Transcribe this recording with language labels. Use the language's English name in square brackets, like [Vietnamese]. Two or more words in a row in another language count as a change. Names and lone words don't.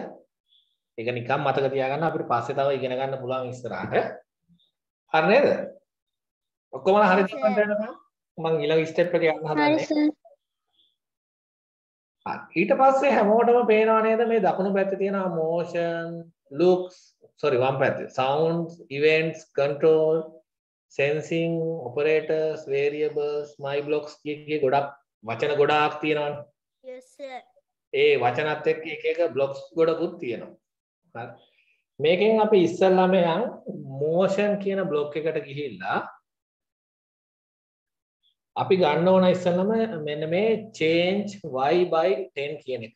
[Sinhala] ඒක නිකන් මතක තියාගන්න අපිට පස්සේ තව ඉගෙන ගන්න පුළුවන් ඉස්සරහට. හරි නේද? ඔක්කොම හරි දෙන්නට යනවා. මම ඊළඟ ස්ටෙප් එක යන්න හදන්නේ. ඊට පස්සේ හැමෝටම පේනවා නේද මේ දකුණු පැත්තේ තියෙන [English] motion looks [Sinhala] වම් පැත්තේ [English] sounds events control sensing operators variables my blocks [Sinhala] කිය ගොඩක් වචන ගොඩාක් තියෙනවනේ. [English] yes sir. [Sinhala] ඒ වචනත් එක්ක එක එක blocks ගොඩකුත් තියෙනවා. හරි. මේකෙන් අපි ඉස්සල්ලාම යන් motion කියන block එකට ගිහිල්ලා අපි ගන්න ඕන ඉස්සල්ලාම මෙන්න මේ [English] change y by 10 [Sinhala] කියන එක.